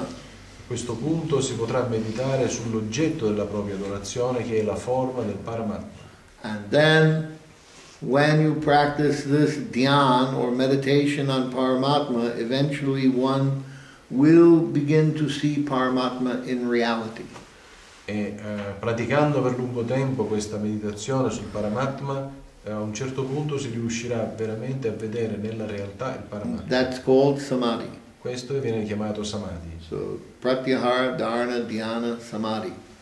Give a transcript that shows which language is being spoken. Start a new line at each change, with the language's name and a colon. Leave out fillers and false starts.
Italian: A questo punto si potrà meditare sull'oggetto della propria adorazione, che è la forma del Paramatma.
English: And then when you practice this dhyan or meditation on Paramatma, eventually one will begin to see Paramatma in reality.
Italian: E praticando per lungo tempo questa meditazione sul Paramatma, a un certo punto si riuscirà veramente a vedere nella realtà il Paramatma.
English: That's called samadhi.
Italian: Questo viene chiamato samadhi.
English: So pratyahara, dharana, dhyana, samadhi.